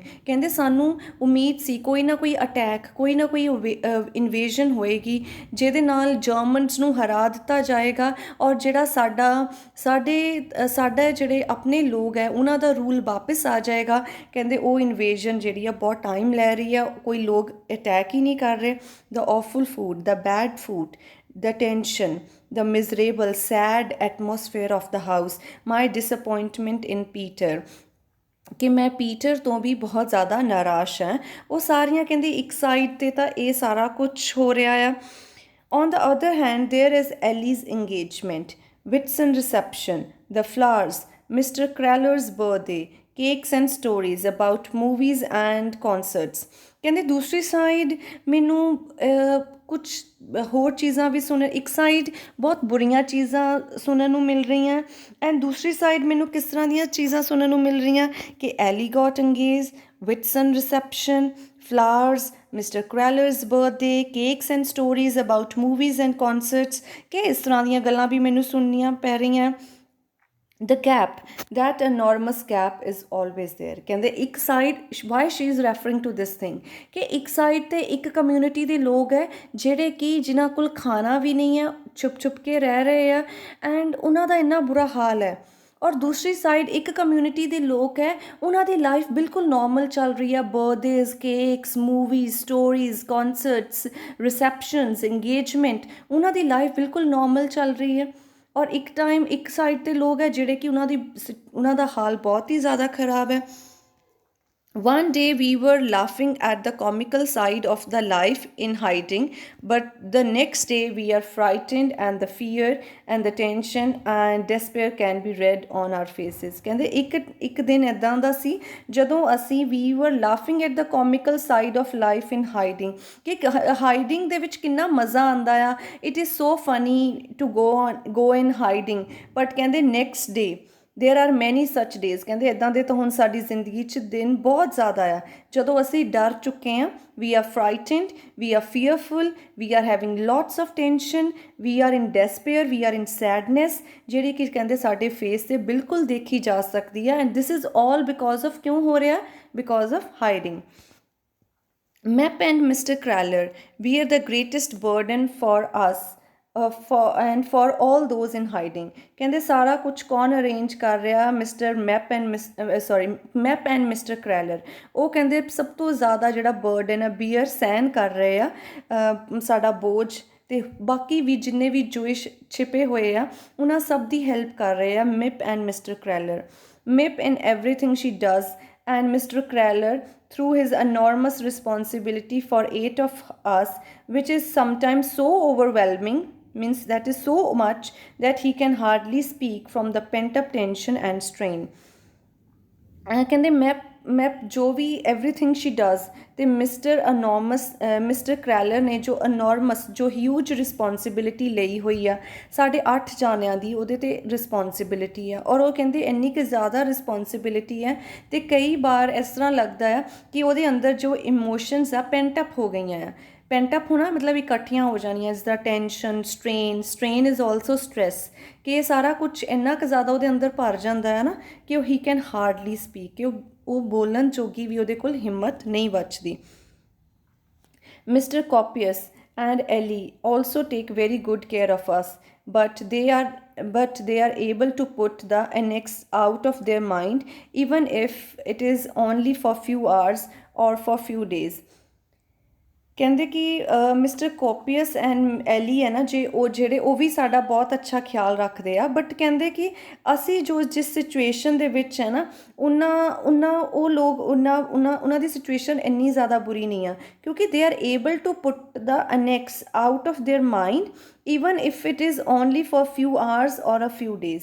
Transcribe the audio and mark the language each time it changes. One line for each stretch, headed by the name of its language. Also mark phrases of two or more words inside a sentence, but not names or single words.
Punjabi: ਕਹਿੰਦੇ ਸਾਨੂੰ ਉਮੀਦ ਸੀ ਕੋਈ ਨਾ ਕੋਈ ਅਟੈਕ, ਕੋਈ ਨਾ ਕੋਈ ਇਨਵੇਸ਼ਨ ਹੋਏਗੀ ਜਿਹਦੇ ਨਾਲ ਜਰਮਨਸ ਨੂੰ ਹਰਾ ਦਿੱਤਾ ਜਾਏਗਾ ਔਰ ਜਿਹੜਾ ਸਾਡੇ ਜਿਹੜੇ ਆਪਣੇ ਲੋਕ ਹੈ ਉਹਨਾਂ ਦਾ ਰੂਲ ਵਾਪਸ ਆ ਜਾਏਗਾ। ਕਹਿੰਦੇ ਉਹ ਇਨਵੇਸ਼ਨ ਜਿਹੜੀ ਆ ਬਹੁਤ ਟਾਈਮ ਲੈ ਰਹੀ ਆ, ਕੋਈ ਲੋਕ ਅਟੈਕ ਹੀ ਨਹੀਂ ਕਰ ਰਹੇ।
English: the awful food, the bad food, the tension, the miserable, sad atmosphere of the house, my disappointment in Peter,
Punjabi: ਕਿ ਮੈਂ ਪੀਟਰ ਤੋਂ ਵੀ ਬਹੁਤ ਜ਼ਿਆਦਾ ਨਿਰਾਸ਼ ਹਾਂ। ਉਹ ਸਾਰੀਆਂ ਕਹਿੰਦੀ ਇੱਕ ਸਾਈਡ 'ਤੇ ਤਾਂ ਇਹ ਸਾਰਾ ਕੁਛ ਹੋ ਰਿਹਾ ਆ।
English: on the other hand there is Ellie's engagement, Whitson reception, the flowers, Mr. Kraller's birthday, cakes and stories about movies and concerts।
Punjabi: ਕਹਿੰਦੇ ਦੂਸਰੀ ਸਾਈਡ ਮੈਨੂੰ ਕੁਛ ਹੋਰ ਚੀਜ਼ਾਂ ਵੀ ਇੱਕ ਸਾਈਡ ਬਹੁਤ ਬੁਰੀਆਂ ਚੀਜ਼ਾਂ ਸੁਣਨ ਨੂੰ ਮਿਲ ਰਹੀਆਂ ਐਂਡ ਦੂਸਰੀ ਸਾਈਡ ਮੈਨੂੰ ਕਿਸ ਤਰ੍ਹਾਂ ਦੀਆਂ ਚੀਜ਼ਾਂ ਸੁਣਨ ਨੂੰ ਮਿਲ ਰਹੀਆਂ ਕਿ
English: Ellie got engaged, Whitson reception, flowers, Mr. Kraller's birthday, cakes and stories about movies and concerts,
Punjabi: ਕਿ ਇਸ ਤਰ੍ਹਾਂ ਦੀਆਂ ਗੱਲਾਂ ਵੀ ਮੈਨੂੰ ਸੁਣਨੀਆਂ ਪੈ ਰਹੀਆਂ।
English: the gap, that enormous gap is always there।
Punjabi: ਕਹਿੰਦੇ ਇੱਕ ਸਾਈਡ
English: why she is referring to this thing
Punjabi: ਕਿ ਇੱਕ ਸਾਈਡ 'ਤੇ ਇੱਕ ਕਮਿਊਨਿਟੀ ਦੇ ਲੋਕ ਹੈ ਜਿਹੜੇ ਕਿ ਜਿਨ੍ਹਾਂ ਕੋਲ ਖਾਣਾ ਵੀ ਨਹੀਂ ਹੈ, ਛੁਪ ਕੇ ਰਹਿ ਰਹੇ ਆ ਐਂਡ ਉਹਨਾਂ ਦਾ ਇੰਨਾ ਬੁਰਾ ਹਾਲ ਹੈ, ਔਰ ਦੂਸਰੀ ਸਾਈਡ ਇੱਕ ਕਮਿਊਨਿਟੀ ਦੇ ਲੋਕ ਹੈ ਉਹਨਾਂ ਦੀ ਲਾਈਫ ਬਿਲਕੁਲ ਨੋਰਮਲ ਚੱਲ ਰਹੀ ਹੈ।
English: birthdays, cakes, movies, stories, concerts, receptions, engagement,
Punjabi: ਉਹਨਾਂ ਦੀ ਲਾਈਫ ਬਿਲਕੁਲ ਨੋਰਮਲ ਚੱਲ ਰਹੀ ਹੈ। ਔਰ ਇੱਕ ਸਾਈਡ 'ਤੇ ਲੋਕ ਹੈ ਜਿਹੜੇ ਕਿ ਉਹਨਾਂ ਦਾ ਹਾਲ ਬਹੁਤ ਹੀ ਜ਼ਿਆਦਾ ਖਰਾਬ ਹੈ।
English: One day we were laughing at the comical side of the life in hiding, but the next day we are frightened and the fear and the tension and despair can be read on our faces।
Punjabi: ਕਹਿੰਦੇ ਇੱਕ ਦਿਨ ਇੱਦਾਂ ਦਾ ਸੀ ਜਦੋਂ ਅਸੀਂ
English: we were laughing at the comical side of life in hiding
Punjabi: ਕਿ ਹਾਈਡਿੰਗ ਦੇ ਵਿੱਚ ਕਿੰਨਾ ਮਜ਼ਾ ਆਉਂਦਾ ਆ,
English: it is so funny to go in hiding, but ਕਹਿੰਦੇ next day there are many such days।
Punjabi: ਕਹਿੰਦੇ ਇੱਦਾਂ ਦੇ ਤਾਂ ਹੁਣ ਸਾਡੀ ਜ਼ਿੰਦਗੀ 'ਚ ਦਿਨ ਬਹੁਤ ਜ਼ਿਆਦਾ ਆ ਜਦੋਂ ਅਸੀਂ ਡਰ ਚੁੱਕੇ ਹਾਂ।
English: we are frightened, we are fearful, we are having lots of tension, we are in despair, we are in sadness,
Punjabi: ਜਿਹੜੀ ਕਿ ਕਹਿੰਦੇ ਸਾਡੇ ਫੇਸ 'ਤੇ ਬਿਲਕੁਲ ਦੇਖੀ ਜਾ ਸਕਦੀ ਹੈ।
English: and this is all because of
Punjabi: ਕਿਉਂ ਹੋ ਰਿਹਾ?
English: because of hiding। Mep and Mr. Kraller, we are the greatest burden for us for all those in hiding.
Punjabi: ਕਹਿੰਦੇ ਸਾਰਾ ਕੁਝ ਕੌਣ ਅਰੇਂਜ ਕਰ ਰਿਹਾ? ਮਿਸਟਰ ਮੈਪ ਐਂਡ ਮਿਸਟਰ ਕਰੈਲਰ। ਉਹ ਕਹਿੰਦੇ ਸਭ ਤੋਂ ਜ਼ਿਆਦਾ ਜਿਹੜਾ ਬਰਡਨ ਹੈ ਬੀਅਰ ਸਹਿਨ ਕਰ ਰਹੇ ਆ, ਸਾਡਾ ਬੋਝ, ਤੇ ਬਾਕੀ ਵੀ ਜਿੰਨੇ ਵੀ ਜੂਇਸ਼ ਛਿਪੇ ਹੋਏ ਆ ਉਹਨਾਂ ਸਭ ਦੀ ਹੈਲਪ ਕਰ ਰਹੇ ਆ ਮਿਪ ਐਂਡ ਮਿਸਟਰ ਕਰੈਲਰ।
English: ਮਿਪ ਇਨ everything she does, and Mr. Kraller through his enormous responsibility for 8 of us, which is sometimes so overwhelming, means that is so much that he can hardly speak from the pent up tension and strain.
Punjabi: ਕਹਿੰਦੇ ਮੈਪ ਜੋ ਵੀ
English: everything she does,
Punjabi: ਅਤੇ ਮਿਸਟਰ ਕਰੈਲਰ ਨੇ ਜੋ ਅਨੋਰਮਸ, ਜੋ
English: huge responsibility
Punjabi: ਲਈ ਹੋਈ ਆ ਸਾਡੇ 8 ਜਾਣਿਆਂ ਦੀ, ਉਹਦੇ 'ਤੇ ਰਿਸਪੋਂਸੀਬਿਲਿਟੀ ਆ। ਔਰ ਉਹ ਕਹਿੰਦੇ ਇੰਨੀ ਕੁ ਜ਼ਿਆਦਾ ਰਿਸਪੋਂਸੀਬਿਲਿਟੀ ਹੈ ਅਤੇ ਕਈ ਵਾਰ ਇਸ ਤਰ੍ਹਾਂ ਲੱਗਦਾ ਆ ਕਿ ਉਹਦੇ ਅੰਦਰ ਜੋ ਇਮੋਸ਼ਨਸ ਆ
English: pent up
Punjabi: ਹੋ ਗਈਆਂ ਆ।
English: pent up
Punjabi: ਹੋਣਾ ਮਤਲਬ ਇਕੱਠੀਆਂ ਹੋ ਜਾਣੀਆਂ, ਜਿਸ ਦਾ
English: tension, strain is also stress,
Punjabi: ਕਿ ਇਹ ਸਾਰਾ ਕੁਝ ਇੰਨਾ ਕੁ ਜ਼ਿਆਦਾ ਉਹਦੇ ਅੰਦਰ ਭਰ ਜਾਂਦਾ ਹੈ ਨਾ ਕਿ ਉਹ
English: he can hardly speak,
Punjabi: ਕਿ ਉਹ ਬੋਲਣ ਜੋਗੀ ਵੀ ਉਹਦੇ ਕੋਲ ਹਿੰਮਤ ਨਹੀਂ ਬਚਦੀ।
English: ਮਿਸਟਰ ਕੋਪੀਅਸ and Ellie also take very good care of us, but they are able to put the annex out of their mind, even if it is only for few hours or for few days.
Punjabi: ਕਹਿੰਦੇ ਕਿ ਮਿਸਟਰ ਕੋਪੀਅਸ ਐਂਡ ਐਲੀ ਹੈ ਨਾ, ਜੇ ਉਹ ਜਿਹੜੇ ਉਹ ਵੀ ਸਾਡਾ ਬਹੁਤ ਅੱਛਾ ਖਿਆਲ ਰੱਖਦੇ ਆ, ਬਟ ਕਹਿੰਦੇ ਕਿ ਅਸੀਂ ਜੋ ਜਿਸ ਸਿਚੁਏਸ਼ਨ ਦੇ ਵਿੱਚ ਹੈ ਨਾ ਉਹਨਾਂ ਦੀ ਸਿਚੁਏਸ਼ਨ ਇੰਨੀ ਜ਼ਿਆਦਾ ਬੁਰੀ ਨਹੀਂ ਆ, ਕਿਉਂਕਿ
English: they are able to put the annex out of their mind even if it is only for few hours or a few days.